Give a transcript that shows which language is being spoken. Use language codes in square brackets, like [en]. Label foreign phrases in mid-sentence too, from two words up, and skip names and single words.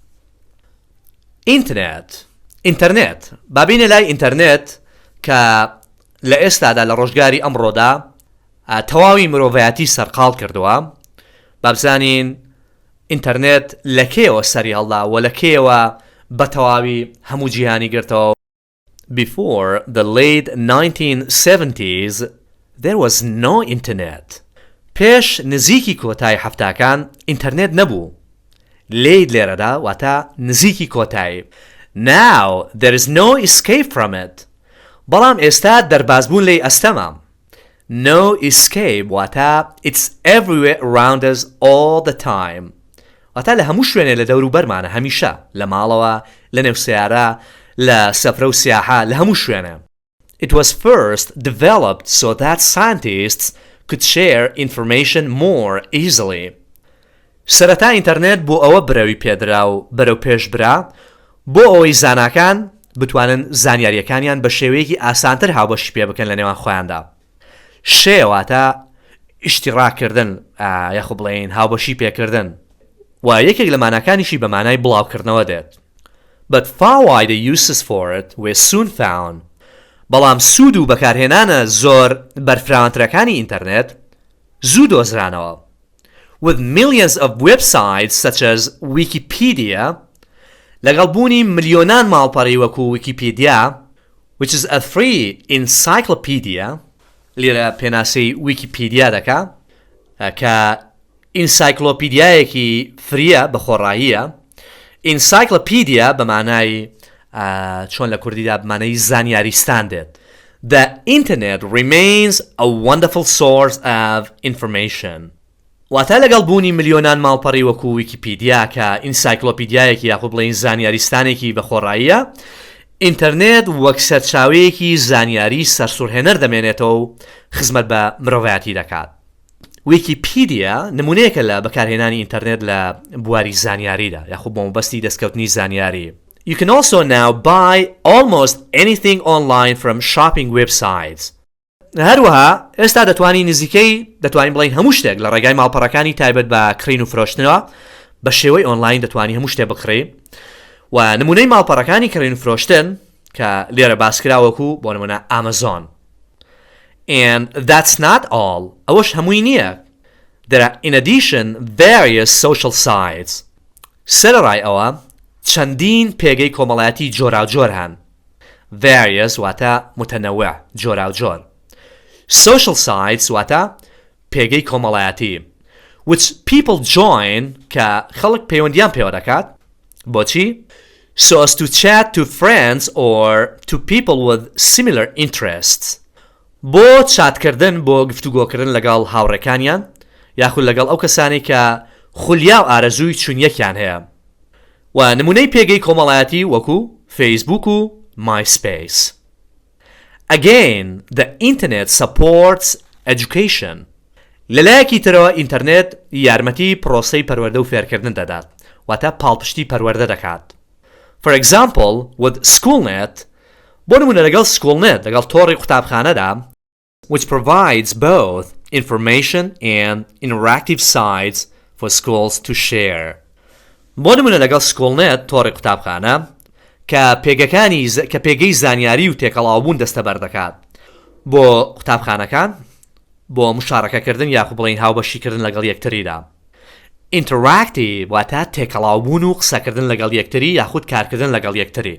[ckb] ئینتەرنێت بابینە لای ئینتەرنێت کە لە ئێستادا لە ڕۆژگاری ئەمڕۆدا تەواوی مرۆڤایەتی سەرقاڵ کردووە. بابزانین ئینتەرنێت لە کێوە سەری هەڵدا و لە کێوە بە تەواوی هەموو جیهانی گرتەوە. [en] Before the late 1970s, there was no internet. [ckb] پێش نزیکی کۆتایی هەفتاکان ئینتەرنێت نەبوو. لێید لێرەدا واتە نزیکی کۆتایی. [en] Now there is no escape from it. [ckb] بەڵام ئێستا دەربازبوون لێی ئەستەمە. [en] No escape واتە it's everywhere around us all the time. [ckb] واتە لە هەموو شوێنێ لە دەور و بەرمانە هەمیشە لە ماڵەوە لە نێو سیارە لە سەفرە و سیاحە لە هەموو شوێنە. [en] It was first developed so that scientists could share information more easily. [ckb] سەرەتا ئینتەرنێت بۆ ئەوە برەوی پێدرا و بەرەو پێش برا بۆ ئەوەی زاناکان بتوانن زانیاریەکانیان بە شێوەیەکی ئاسانتر هاوبەشی پێ بکەن لە نێوان خۆیاندا. شێواتە ئیشتیراکردن یاخۆ بڵێن هاوبەشی پێکردن و یەکێک لە ماناکانیشی بە مانای بڵاوکردنەوە دێت. [en] But far wider uses for it were soon found. [ckb] بەڵام سوود و بەکارهێنانە زۆر بەرفراوانترەکانی ئینتەرنێت زوو دۆزرانەوە. [en] With millions of websites such as Wikipedia, [ckb] لەگەڵ بوونی ملیۆنان ماڵپەڕی وەکو ویکیپیدیا, [en] which is a free encyclopedia, [ckb] لێرە پێناسەی ویکیپیدیا دەکا کە ئینسایکلۆپیدیایەکی فریە بە خۆڕاییە. ئینسایکلۆپیدیا بە مانای چۆن لە کوردیدا بمانەی زانیاریستان دێت. [en] The internet remains a wonderful source of information. [ckb] واتە لەگەڵ بوونی ملیۆنان ماڵپەڕی وەکو ویکیپیدیا کە ئینسایکلۆپیدیایەکی یاخۆ بڵێن زانیاریستانێکی بە خۆڕاییە، ئینتەرنێت وەک سەرچاوەیەکی زانیاری سەرسوورهێنەر دەمێنێتەوە و خزمەت بە مرۆڤایەتی دەکات. ویکیپیدیا نمونەیەکە لە بەکارهێنانی ئینتەرنێت لە بواری زانیاریدا یاخۆ بۆ مەبەستی دەستکەوتنی زانیاری. [en] You can also now buy almost anything online from shopping websites. [ckb] هەروەها ئێستا دەتوانین بڵین هەموو شتێک لە ڕێگای ماڵپەڕەکانی تایبەت بە کڕین و فرۆشتنەوە بە شێوەی ئۆنلاین دەتوانین هەموو شتێک بکڕی و نمونەی ماڵپەڕەکانی کڕین و فرۆشتن کە لێرە باسکراوەکو بۆ نمونە ئامازۆن. [en] And that's not all. [ckb] ئەوەش هەمووی نییە. [en] There are in addition various social sites. [ckb] سەرەڕای ئەوە چەندین پێگەی کۆمەڵایەتی جۆراوجۆر هەن. Various واتە متەنەوع جۆراوجۆر. [en] Social sites [ckb] واتە پێگەی کۆمەڵایەتی [en] which people join [ckb] کە خەڵک پەیوەندیان پێوە دەکات بۆچی؟ [en] So as to chat to friends or to people with similar interests. [ckb] بۆ چاتکردن بۆ گفتوگۆکردن لەگەڵ هاوڕێکانیان یاخود لەگەڵ ئەو کەسانی کە خولیا و ئارەزووی چوونیەکیان هەیە. و نمونەی پێگەی کۆمەڵایەتی وەکو فیسبوک و MySpace. [en] Again, the internet supports education. [ckb] لەلایەکی ترەوە ئینتەرنێت یارمەتی پرۆسەی پەروەردە و فێرکردن دەدات واتە پاڵپشتی پەروەردە دەکات. [en] For example, with SchoolNet, [ckb] بۆ نمونە لەگەڵ SchoolNet لەگەڵ تۆڕی قوتابخانەدا, [en] which provides both information and interactive sites for schools to share. [ckb] بۆ نمونە لەگەڵ SchoolNet تۆڕی قوتابخانە کە پێگەی زانیاری و تێکەڵاوبوون دەستەبەر دەکات بۆ قوتابخانەکان بۆ مشارەکەکردن یاخۆ بڵێن هاوبەشیکردن لەگەڵ یەکتریدا. Interactive واتە تێکەڵاوبوون و قسەکردن لەگەڵ یەکتری یاخود کارکردن لەگەڵ یەکتری.